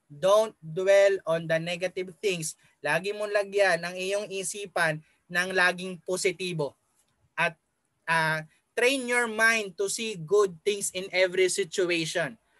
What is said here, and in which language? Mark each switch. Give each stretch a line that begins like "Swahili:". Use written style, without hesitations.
English: Don't dwell on the negative things.
Filipino: Lagi mong lagyan ang iyong isipan ng laging positibo.
English: At train your mind to see good things in every situation.